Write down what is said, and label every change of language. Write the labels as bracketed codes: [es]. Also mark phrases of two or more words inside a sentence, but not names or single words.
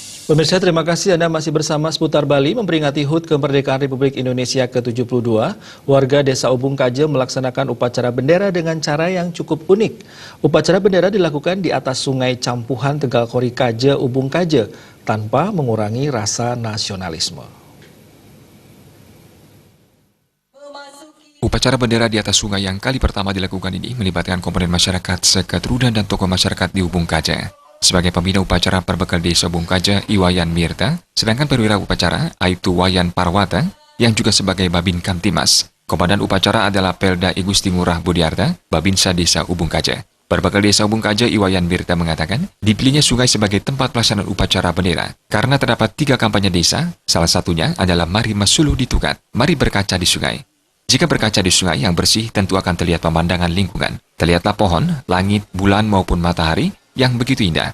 [id] Pemirsa, terima kasih Anda masih bersama Seputar Bali memperingati HUT Kemerdekaan Republik Indonesia ke-72. Warga Desa Ubung Kaje melaksanakan upacara bendera dengan cara yang cukup unik. Upacara bendera dilakukan di atas Sungai Campuhan Tegal Kori Kaje, Ubung Kaje, tanpa mengurangi rasa nasionalisme. Upacara bendera di atas sungai yang kali pertama dilakukan ini melibatkan komponen masyarakat Seketrudan dan tokoh masyarakat di Ubung Kaje. Sebagai pembina upacara berbekal Desa Ubung Kaje, Iwayan Mirta, sedangkan perwira upacara Aibtu Wayan Parwata, yang juga sebagai Babin Kamtimas. Komandan upacara adalah Pelda I Gusti Ngurah Budiarta, Babinsa Desa Ubung Kaje. Berbekal Desa Ubung Kaje, Iwayan Mirta mengatakan, dipilihnya sungai sebagai tempat pelaksanaan upacara bendera, karena terdapat 3 kampanye desa, salah satunya adalah Mari Masulu di Tukat, Mari Berkaca di Sungai. Jika berkaca di sungai yang bersih, tentu akan terlihat pemandangan lingkungan. Terlihatlah pohon, langit, bulan maupun matahari yang begitu indah.